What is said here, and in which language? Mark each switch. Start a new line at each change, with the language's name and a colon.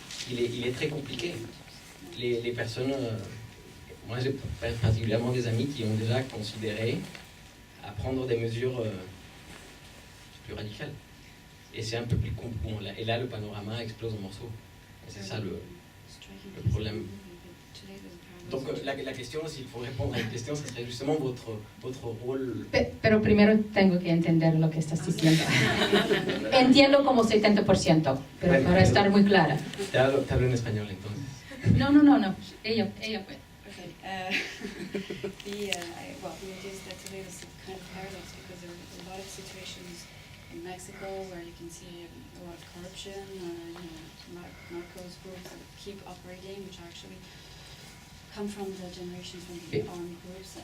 French: Il est très compliqué. Les personnes, moi j'ai particulièrement des amis qui ont déjà considéré à prendre des mesures plus radicales. Et c'est un peu plus compliqué. Et là, le panorama explose en morceaux. Et c'est ça le problème. Donc la question, s'il faut répondre à une question, ce serait justement votre rôle.
Spanish: Pero primero tengo que entender lo que estás diciendo. Entiendo como 70%, pero para estar muy clara. Te hablo en español entonces. No. Ella puede.
English: Okay. The idea is that today is kind of paradox, because there are a lot of situations in Mexico where you can see a lot of corruption, narcos groups that keep operating, which actually come from the generations from the armed groups.